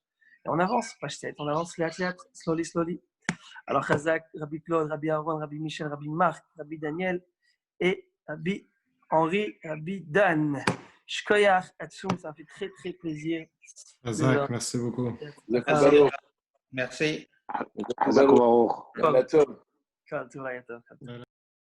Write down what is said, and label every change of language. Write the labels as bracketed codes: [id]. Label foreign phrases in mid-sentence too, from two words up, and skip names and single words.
[fr] Et on avance, page 7, on avance, [en] slowly, slowly. [fr] Alors, Chazak, Rabbi Claude, Rabbi Aaron, Rabbi Michel, Rabbi Marc, Rabbi Daniel et Rabbi Henri, Rabbi Dan. [he] שכוייח עצום, [fr] ça me fait très, très plaisir. Razak, merci beaucoup. Merci. [he] חזק ברוך. שבת טוב. [fr] Quand tout va être.